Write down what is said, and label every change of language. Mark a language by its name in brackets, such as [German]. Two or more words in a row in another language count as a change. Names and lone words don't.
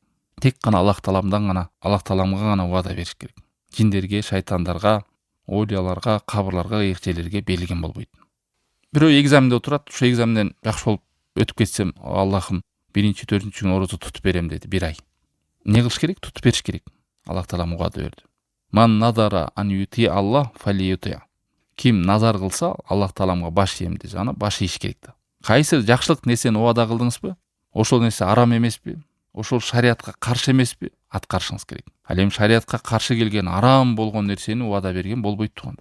[Kyrgyz] Тек гана Аллах Тааламга гана убада бериш керек. Жиндерге, шайтандарга, оолияларга, кабырларга, ыйык жерлерге берилген болбойт. Бирөө экзаменде отурат, ошо экзаменден жакшы болуп өтүп кетсем, Аллахым, 1-4 күн орозо тутуп берем деди, 1 ай. Эмне кылыш керек? Тутуп бериш керек. Аллах Таалам убада берди. [Arabic] من نذر أن يطيع الله فليطعه. [Kyrgyz] Ким назар кылса, Аллах Тааламга баш ийем десе, аны баш ийиш керек да. Кайсы жакшылык нерсени убада кылдыңызбы? Ошол нерсе арам эмеспи? Ошол шариатка каршы эмеспи? Аткарышыңыз керек. Ал эми шариатка каршы келген арам болгон нерсени убада берген болбойт туугандар.